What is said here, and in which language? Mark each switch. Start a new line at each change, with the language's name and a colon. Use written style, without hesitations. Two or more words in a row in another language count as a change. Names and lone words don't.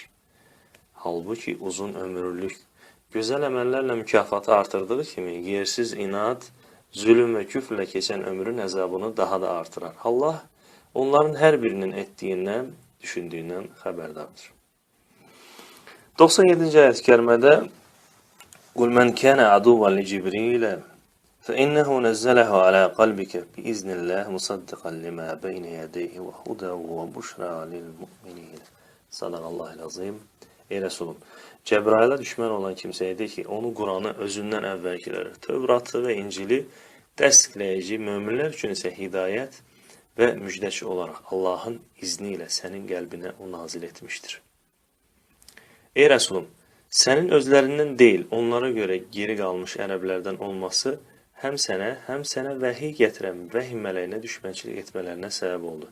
Azerbaijani: Halbuki uzun ömürlük, gözəl əməllərlə mükafatı artırdığı kimi, yersiz inad, zülm və küfrlə keçən ömrün əzabını daha da artırar. Allah onların hər birinin etdiyindən, düşündüyündən xəbərdardır. 97-ci ayət-i kərimədə
Arabic: قُلْ مَنْ كَانَ عَدُوًّا لِجِبْرِيلَ فَإِنَّهُ نَزَّلَهُ عَلَى قَلْبِكَ بِإِذْنِ اللَّهِ مُصَدِّقًا لِمَا بَيْنَ يَدَيْهِ وَهُدًى وَبُشْرَى لِلْمُؤْمِنِينَ صدق الله العظيم.
Azerbaijani: Ey Resulüm, Cəbrailə düşmən olan kimsəyə de ki, onu Quranı özündən əvvəlkiləri, Tövratı və İncili dəstəkləyici, möminlər üçün isə hidayət və müjdəçi olaraq Allahın izni ilə sənin qəlbinə o nazil etmişdir. Ey Resulüm, sənin özlərindən deyil, onlara görə geri qalmış ərəblərdən olması həm sənə vəhiy gətirən vəhiy mələyinə düşmənçilik etmələrinə səbəb oldu.